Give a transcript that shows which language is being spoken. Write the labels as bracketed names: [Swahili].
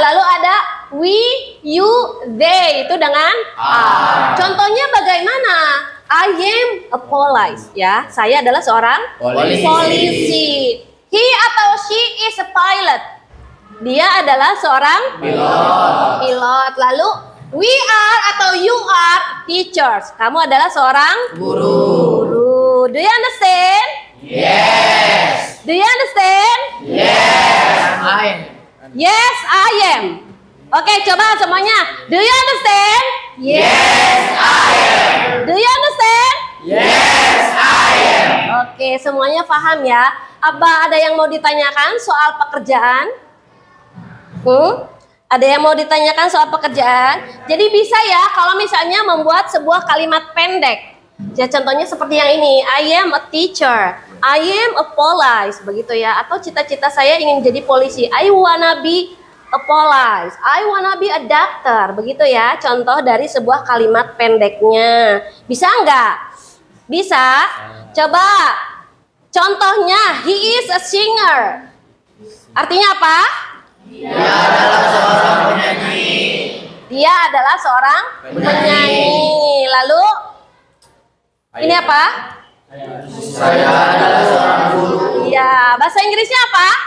[Indonesian] Lalu ada [English] we, you, they [Indonesian] itu dengan are. Contohnya bagaimana? [English] I am a police ya. [Indonesian] Saya adalah seorang polisi. He atau [English] she is a pilot. [Indonesian] Dia adalah seorang pilot. Lalu [English] we are atau you are teachers. [Indonesian] Kamu adalah seorang guru. [English] Do you understand? Yes. Do you understand? Yes. Yes, I am. [Indonesian] Oke, coba semuanya. [English] Do you understand? Yes, I am. Do you understand? Yes, I am. [Indonesian] Oke, semuanya paham ya. Apa ada yang mau ditanyakan soal pekerjaan? Ada yang mau ditanyakan soal pekerjaan? Jadi bisa ya kalau misalnya membuat sebuah kalimat pendek. Ya contohnya seperti yang ini. [English] I am a teacher. I am a police, [Indonesian] begitu ya. Atau cita-cita saya ingin jadi polisi. [English] I wanna be a police. I wanna be a doctor, [Indonesian] begitu ya. Contoh dari sebuah kalimat pendeknya. Bisa nggak? Bisa? Coba. Contohnya, [English] he is a singer. [Indonesian] Artinya apa? Dia adalah seorang penyanyi. Dia adalah seorang penyanyi. Lalu, ini apa? Saya adalah seorang guru. Iya, bahasa Inggrisnya apa?